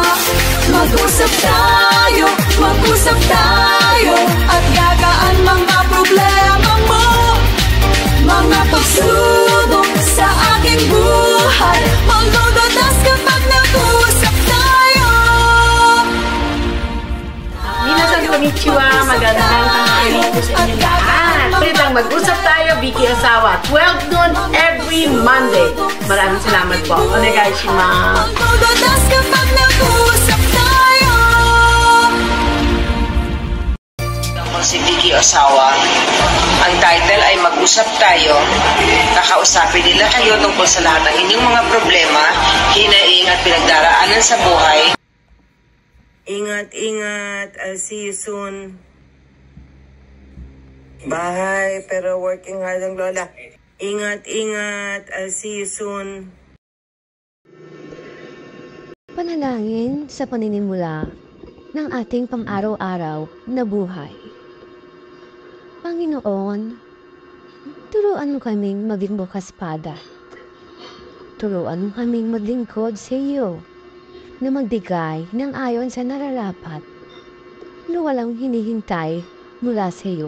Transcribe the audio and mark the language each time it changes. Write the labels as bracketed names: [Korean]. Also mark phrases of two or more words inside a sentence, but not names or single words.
[Filipino] Mag-usap tayo at gagaan mga problema mo. Mga pagsubok sa aking buhay malulutas kapag nag-usap tayo. [Japanese] 皆さん こんにちは, [Filipino] magandang tanghali po sa inyo lahat. Pwedeng mag-usap tayo, Vicky Ozawa, 12 [English] noon every Monday. [Filipino] Maraming salamat po. Onegaishimasu. Malulutas kapag nag-usap tayo. Ako si Vicky Ozawa. Ang title ay Mag-usap Tayo. Kakausapin nila kayo tungkol sa lahat ng inyong mga problema, hinaing at pinagdaraanan sa buhay. Ingat. [English] I'll see you soon. [Filipino] Bye. Pero [English] working hard [Filipino] ang lola. Ingat. [English] I'll see you soon. [Filipino] Panalangin sa paninimula ng ating pang-araw-araw na buhay. Panginoon, turuan mo kaming maging bukas palad Turuan mo kaming maglingkod sa iyo na magbigay ng ayon sa nararapat na walang hinihintay mula sa iyo.